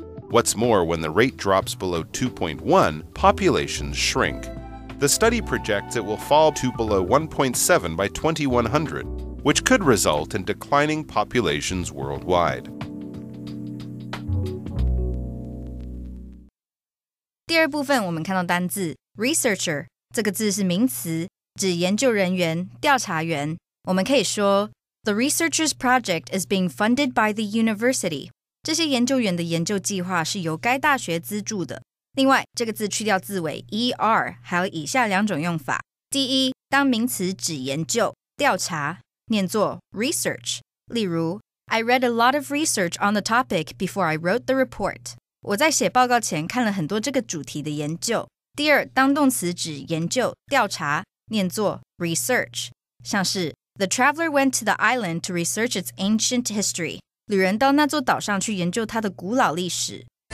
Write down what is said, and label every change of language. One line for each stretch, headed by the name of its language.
English: What's more, when the rate drops below 2.1, populations shrink. The study projects it will fall to below 1.7 by 2100, which could result in declining populations worldwide.
Chinese: 第二部分我们看到单字 researcher 这个字是名词，指研究人员、调查员。我们可以说
English: The researcher's project is being funded by the university.
Chinese: 这些研究员的研究计划是由该大学资助的。另外，这个字去掉字尾 er， 还有以下两种用法。第一，当名词指研究、调查，念作 research。例如
English: I read a lot of research on the topic before I wrote the report.
Chinese: 我在写报告前看了很多这个主题的研究。第二，当动词指研究、调查，念作 research， 像是
English: The traveler went to the island to research its ancient history.
Chinese: 旅人到那座岛上去研究它的古老历史。